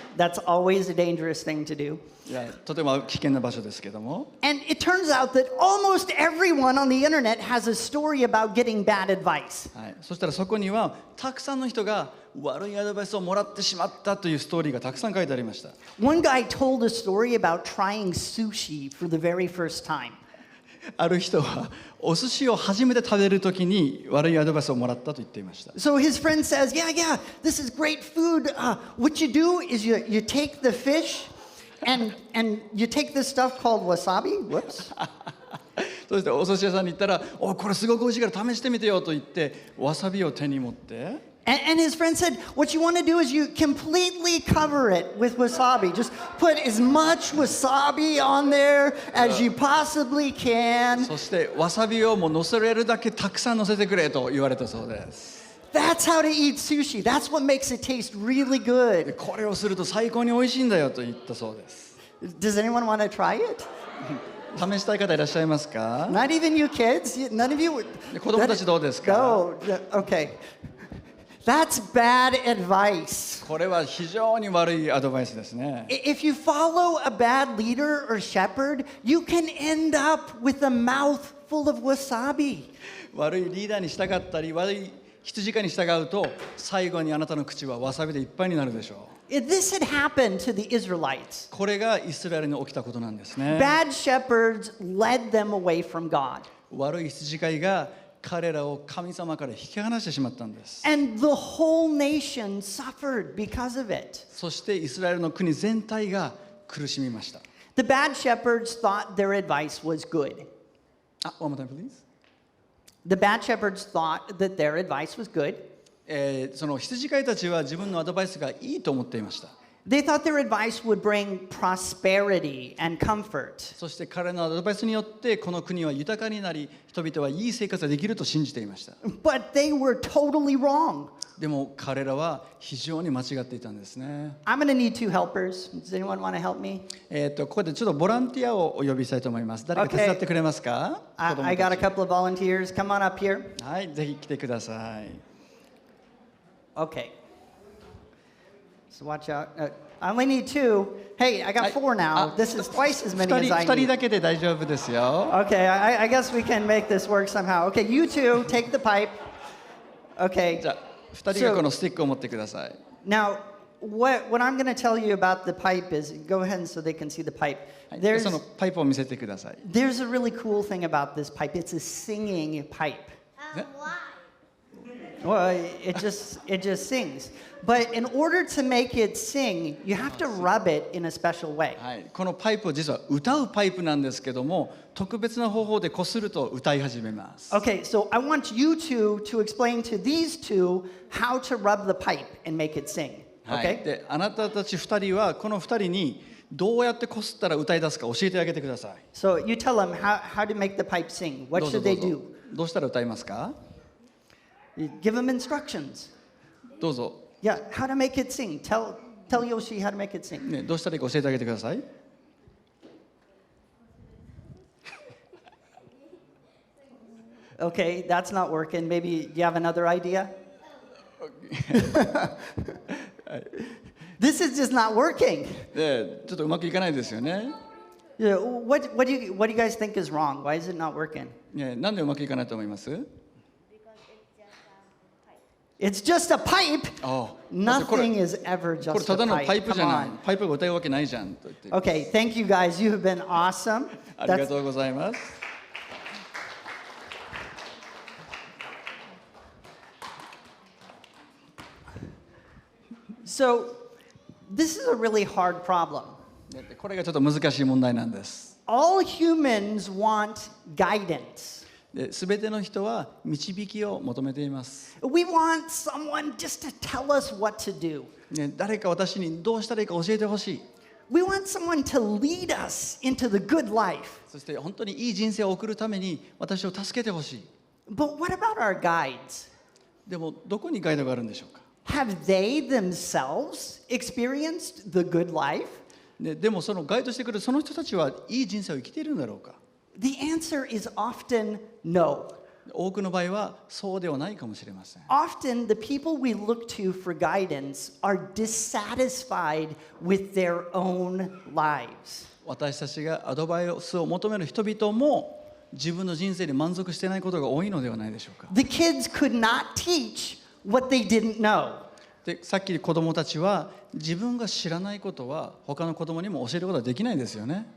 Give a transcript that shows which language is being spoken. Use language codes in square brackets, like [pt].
[en] That's always a dangerous thing to do. [ja] いやとても危険な場所ですけども [en] And it turns out that almost everyone on the internet has a story about getting bad advice. [ja] はい、そしたらそこにはたくさんの人が悪いアドバイスをもらってしまったというストーリーがたくさん書いてありました。 [en] One guy told a story about trying sushi for the very first time. [ja] ある人はお寿司を初めて食べるときに悪いアドバイスをもらったと言っていました。 [en] So his friend says, yeah, this is great food. What you do is you take the fish and you take this stuff called wasabi. Whoops. [ja] そしてお寿司屋さんに行ったら「おこれすごく美味しいから試してみてよ」と言ってわさびを手に持って。 [en] And his friend said, what you want to do is you completely cover it with wasabi. Just put as much wasabi on there as you possibly can. [ja] そしてわさびをもう乗せられるだけたくさん乗せてくれと言われたそうです。 [en] That's how to eat sushi. That's what makes it taste really good. [ja] これをすると最高に美味しいんだよと言ったそうです。 [en] Does anyone want to try it? [ja] 試したい方いらっしゃいますか。 [en] Not even you kids? None of you? [ja] 子供たちどうですか。 [en] No. Okay. That's bad advice. [ja] これは非常に悪いアドバイスですね。 [en] If you follow a bad leader or shepherd, you can end up with a mouth full of wasabi. [ja] 悪いリーダーに従ったり悪い羊飼いに従うと最後にあなたの口はわさびでいっぱいになるでしょう。 [en] This had happened to the Israelites. [ja] これがイスラエルに起きたことなんですね。 [en] Bad shepherds led them away from God. [ja] 悪い羊飼いが彼らを神様から引き離してしまったんです。 [en] And the whole nation suffered because of it. [ja] そしてイスラエルの国全体が苦しみました。 [en] The bad shepherds thought their advice was good. One more time, please. The bad shepherds thought that their advice was good. [ja] その羊飼いたちは自分のアドバイスがいいと思っていました。 [en] They thought their advice would bring prosperity and comfort. [ja] そして彼のアドバイスによってこの国は豊かになり人々はいい生活ができると信じていました。 [en] But they were totally wrong. [ja] でも彼らは非常に間違っていたんですね。 [en] I'm going to need 2 helpers. Does anyone want to help me? [ja] ここでちょっとボランティアをお呼びしたいと思います。誰か手伝ってくれますか。 [en] I got a couple of volunteers. Come on up here. [ja] はい、ぜひ来てください。 [en] Okay. So watch out. I only need 2. Hey, I got 4 now. This is twice as many as I [ja] 2人 [en] need. [ja] だけで大丈夫ですよ。 [en] Okay, I guess we can make this work somehow. Okay, you two take the pipe. Okay. [ja] じゃあ2人がこのスティックを持ってください。 [en] Now, what I'm going to tell you about the pipe is, go ahead so they can see the pipe. [ja] でそのパイプを見せてください。 [en] There's a really cool thing about this pipe. It's a singing pipe. Well, it just sings. But in order to make it sing, you have to rub it in a special way. [ja] はい、このパイプは実は歌うパイプなんですけども特別な方法でこすると歌い始めます。 [en] Okay, so I want you two to explain to these two how to rub the pipe and make it sing. [ja] はい、であなたたち2人はこの2人にどうやってこすったら歌い出すか教えてあげてください。 [en] So you tell them how to make the pipe sing. What [ja] どうぞ [en] should [ja] ど [en] they [ja] うぞ [en] do? [ja] どうしたら歌いますか。 [en] You give them instructions. [ja] どうぞ、 [en] Yeah, how to make it sing. Tell Yoshi how to make it sing. [ja] ね、どうしたらいいか教えてあげてください。 [en] Okay, that's not working. Maybe you have another idea? This is just not working. [ja] でちょっとうまくいかないですよね。 [en] Yeah, what do you guys think is wrong? Why is it not working? [ja] ね、なんでうまくいかないと思います？ [en] It's just a pipe. [ja] ああ、 [en] Nothing is ever [ja] これ [en] just [ja] た [en] a [ja] だのパイ [en] pipe. [ja] プじゃ [en] Come [ja] ない。 [en] on. [ja] パイプが歌うわけないじゃんと言って。 [en] Okay, thank you guys. You have been awesome. [ja] ありがとうございます。 [en] So, this is a really hard problem. [ja] でこれがちょっと難しい問題なんです。 [en] All humans want guidance. [ja] すべての人は導きを求めています。 [en] We want someone just to tell us what to do. [ja] ね、誰か私にどうしたらいいか教えてほしい。 [en] We want someone to lead us into the good life. [ja] そして本当にいい人生を送るために私を助けてほしい。 [en] But what about our guides? [ja] でもどこにガイドがあるんでしょうか。 [en] Have they themselves experienced the good life? [ja] でもそのガイドしてくるその人たちはいい人生を生きているんだろうか。 [en] The answer is often no. [ja] 多くの場合はそうではないかもしれません。 [en] Often, the people we look to for guidance are dissatisfied with their own lives. [ja] 私たちがアドバイスを求める人々も自分の人生に満足していないことが多いのではないでしょうか。 [en] The kids could not teach what they didn't know. [ja] でさっき子どもたちは自分が知らないことは他の子どもにも教えることはできないですよね。